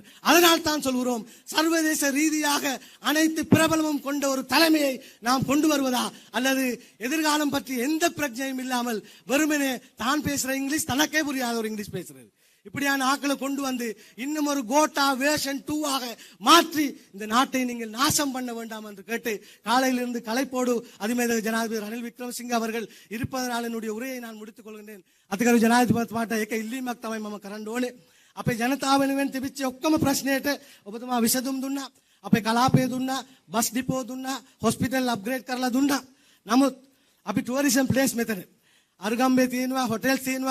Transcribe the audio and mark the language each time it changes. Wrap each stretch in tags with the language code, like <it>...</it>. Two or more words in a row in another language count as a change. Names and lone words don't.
<ta>அதனால் தான் சொல்கிறோம், சர்வதேச ரீதியாக அனைத்து பிரபலமும் கொண்ட ஒரு தலைமையை நாம் கொண்டு வருவதா, அல்லது எதிர்காலம் பற்றி எந்த பிரச்சனையும் இல்லாமல் வெறுமனே தான் பேசுற இங்கிலீஷ் தனக்கே புரியாத ஒரு இங்கிலீஷ் பேசுறது, இப்படியான ஆக்களை கொண்டு வந்து இன்னும் ஒரு கோட்டா வேர்ஷன் 2 ஆக மாற்றி இந்த நாட்டை நீங்கள் நாசம் பண்ண வேண்டாம் என்று கேட்டு காலையிலிருந்து கலைப்போடு அதிமேத ஜனாதிபதி ரணில் விக்ரமசிங்க அவர்கள் இருப்பதனால் என்னுடைய உரையை நான் முடித்துக் கொள்கின்றேன்.</ta> <si>අතිගරු ජනාධිපතිතුමාට ඒක ඉල්ලීමක් තමයි මම කරන්න ඕනේ. අපේ ජනතාව වෙනුවෙන් තිබිච්ච ඔක්කොම ප්‍රශ්නයට ඔබතුමා විසඳුම් දුන්නා. අපේ කලාපය දුන්නා,</si> <en>bus depot</en> <si>දුන්නා,</si> <en>hospital upgrade</en> <si>කරලා දුන්නා. නමුත් අපි</si> <en>tourism place</en> <si>මෙතන අරුගම්බේ තියෙනවා, හොටෙල් තියෙනවා.</si>